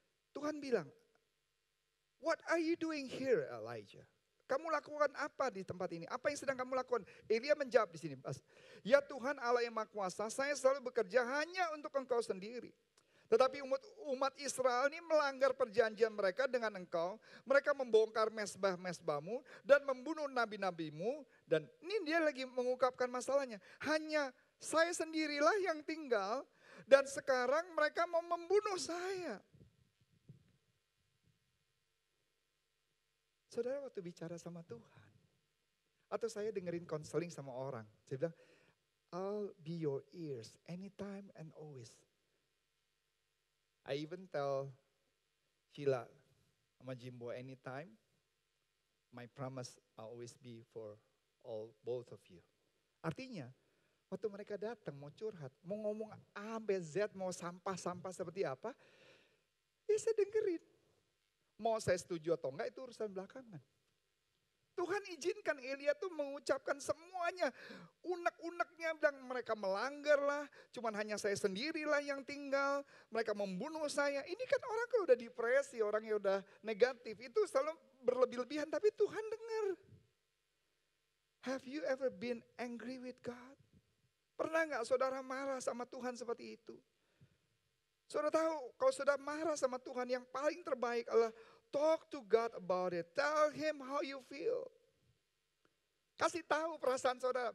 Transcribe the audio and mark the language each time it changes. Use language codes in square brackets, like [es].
[id] Tuhan bilang, [en] what are you doing here, Elijah? [id] Kamu lakukan apa di tempat ini? Apa yang sedang kamu lakukan? Elia menjawab di sini, ya Tuhan Allah yang Maha Kuasa, saya selalu bekerja hanya untuk Engkau sendiri. Tetapi umat Israel ini melanggar perjanjian mereka dengan engkau. Mereka membongkar mesbah-mesbahmu dan membunuh nabi-nabimu. Dan ini dia lagi mengungkapkan masalahnya. Hanya saya sendirilah yang tinggal dan sekarang mereka mau membunuh saya. Saudara waktu bicara sama Tuhan. Atau saya dengerin konseling sama orang. Saya bilang, [en] I'll be your ears anytime and always. I even tell Sheila [id] sama [en] Jimbo anytime, my promise I'll always be for both of you. [id] Artinya, waktu mereka datang mau curhat, mau ngomong A, B, Z, mau sampah-sampah seperti apa, ya saya dengerin. Mau saya setuju atau enggak itu urusan belakangan. Tuhan izinkan Elia tuh mengucapkan semuanya. Unek-uneknya bilang mereka melanggar lah. Cuman hanya saya sendirilah yang tinggal. Mereka membunuh saya. Ini kan orang kalau udah depresi, orang yang udah negatif. Itu selalu berlebih-lebihan tapi Tuhan dengar. [en] Have you ever been angry with God? [id] Pernah gak saudara marah sama Tuhan seperti itu? Saudara tahu kalau saudara marah sama Tuhan yang paling terbaik adalah [en] talk to God about it. Tell him how you feel. [id] Kasih tahu perasaan saudara.